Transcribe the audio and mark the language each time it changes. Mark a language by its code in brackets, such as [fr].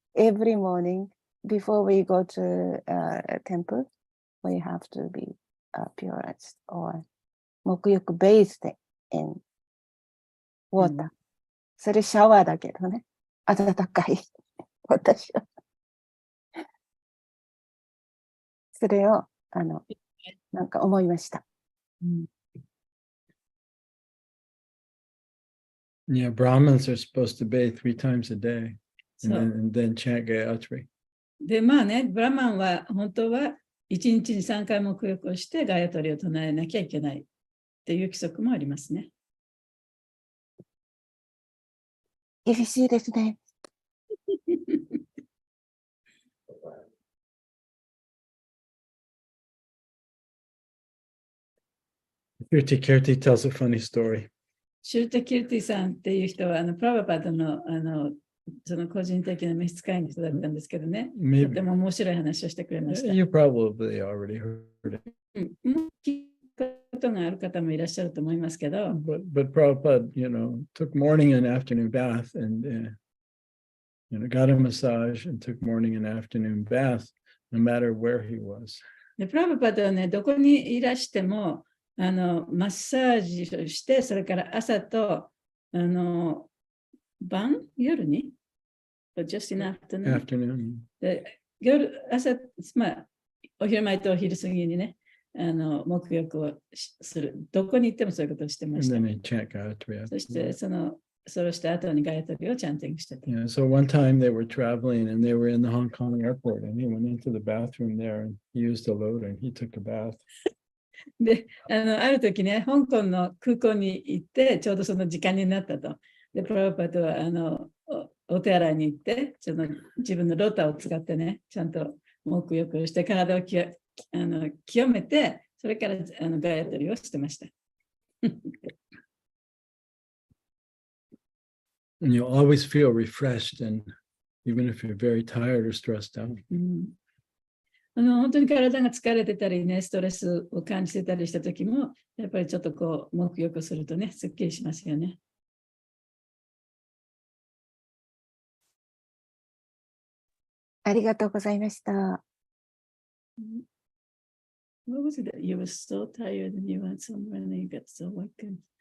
[en] Every morning before we go to a temple, we have to be purest or 沐浴 bathed in water. [ja] それシャワーだけどね。暖かい。私は。それをなんか思いました。 [en] Yeah, Brahmins are supposed to bathe 3 times a day and then chant Gayatri. [ja] で、まあね、ブラマンは本当は1日に3回沐浴をしてガヤトリを唱えなきゃいけないっていう規則もありますね。厳しいですね。 [en] Kirti Kirti tells a funny story. [ja] シュルテ・キルティさんっていう人はプラバパダのその個人的な召使いの人だったんですけどね、とても面白い話をしてくれました。 [en] You probably already heard it. [ja] 聞くことがある方もいらっしゃると思いますけど。 [en] But Prabhupada, took morning and afternoon bath and got a massage and took morning and afternoon bath no matter where he was. [ja] でプラバパダはね、どこにいらしてもマッサージをして、それから朝と晩夜に [en] just in afternoon [ja] で朝、まあ、お昼前とお昼過ぎにね、沐浴をする。どこに行ってもそういうことをしてました。そしてそれをした後にガヤトリをチャンティングしてた。 [en] Yeah, so one time they were traveling and they were in the Hong Kong airport and he went into the bathroom there and he used a load and he took a bath. [ja] で、ある時ね、香港の空港に行って、ちょうどその時間になったと。で、プラバパダはお手洗いに行って、自分のロタを使ってね、ちゃんと沐浴をして、体を清めて、それからガヤトリをしてました。 [en] And you'll always feel refreshed, and even if you're very tired or stressed out. [ja] 本当に体が疲れてたりね、ストレスを感じてたりした時も、やっぱりちょっとこう、沐浴するとね、すっきりしますよね。ありがとうございました。 [en] What was it that you were so tired and you went somewhere and you got so awakened?